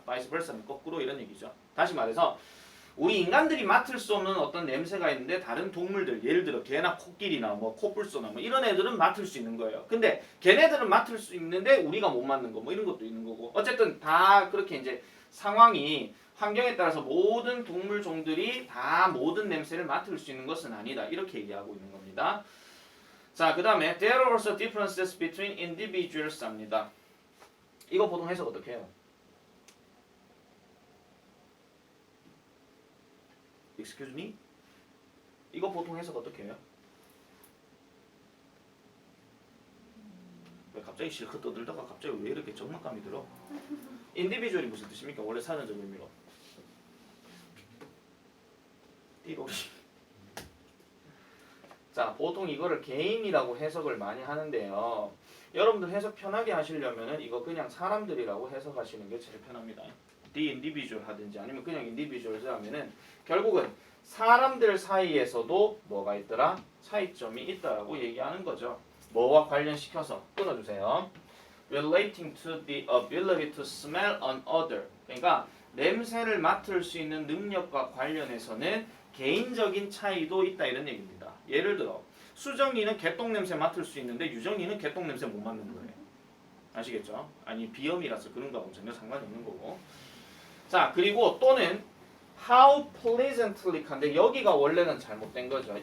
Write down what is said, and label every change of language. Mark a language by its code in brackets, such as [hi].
[en] vice versa [ko] 는 거꾸로 이런 얘기죠. 다시 말해서 우리 인간들이 맡을 수 없는 어떤 냄새가 있는데 다른 동물들, 예를 들어 개나 코끼리나 뭐 코뿔소나 뭐 이런 애들은 맡을 수 있는 거예요. 근데 걔네들은 맡을 수 있는데 우리가 못 맡는 거 뭐 이런 것도 있는 거고. 어쨌든 다 그렇게 이제 상황이 환경에 따라서 모든 동물 종들이 다 모든 냄새를 맡을 수 있는 것은 아니다. 이렇게 얘기하고 있는 겁니다. 자, 그 다음에 [en] There are also differences between individuals [ko] 합니다. 이거 보통 해석 어떻게 해요? [en] Excuse me? [ko] 이거 보통 해석 어떻게 해요? 왜 갑자기 실컷 떠들다가 갑자기 왜 이렇게 적막감이 들어? 인디비주얼이 무슨 뜻입니까? 원래 사전적 의미로. 띠로리. 자, 보통 이거를 개인이라고 해석을 많이 하는데요. 여러분들 해석 편하게 하시려면은 이거 그냥 사람들이라고 해석하시는 게 제일 편합니다. [en] The individual [ko] 하든지 아니면 그냥 [en] individuals [ko] 하면은 결국은 사람들 사이에서도 뭐가 있더라? 차이점이 있다라고 얘기하는 거죠. 뭐와 관련시켜서 끊어주세요. [en] Relating to the ability to smell an odor. [ko] 그러니까 냄새를 맡을 수 있는 능력과 관련해서는 개인적인 차이도 있다 이런 얘기입니다. 예를 들어 수정이는 개똥 냄새 맡을 수 있는데 유정이는 개똥 냄새 못 맡는 거예요. 아시겠죠? 아니 비염이라서 그런가 보면 전혀 상관이 없는 거고. 자, 그리고 또는 [en] how pleasantly [ko] 한데 여기가 원래는 잘못된 거죠.